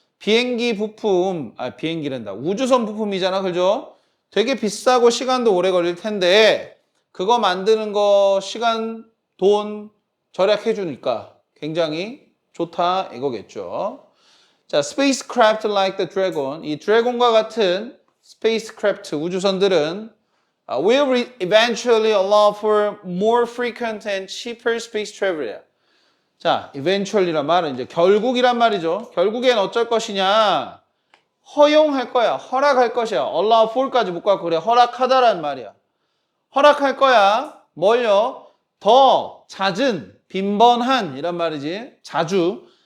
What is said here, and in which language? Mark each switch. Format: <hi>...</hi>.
<ko>비행기 부품, 비행기란다. 우주선 부품이잖아. 그죠? 되게 비싸고 시간도 오래 걸릴 텐데 그거 만드는 거 시간, 돈 절약해주니까 굉장히 좋다 이거겠죠. 자,</ko> <en>spacecraft like the dragon.</en> <ko>이 드래곤과 같은</ko> <en>spacecraft</en> <ko>우주선들은</ko> <en>will eventually allow for more frequent and cheaper space travel.</en> <ko>자, eventually란 말은 이제 결국이란 말이죠. 결국엔 어쩔 것이냐? 허용할 거야. 허락할 것이야. allow for까지 못 갖고 그래. 허락하다란 말이야. 허락할 거야. 뭘요? 더 잦은, 빈번한 이란 말이지. 자주.</ko>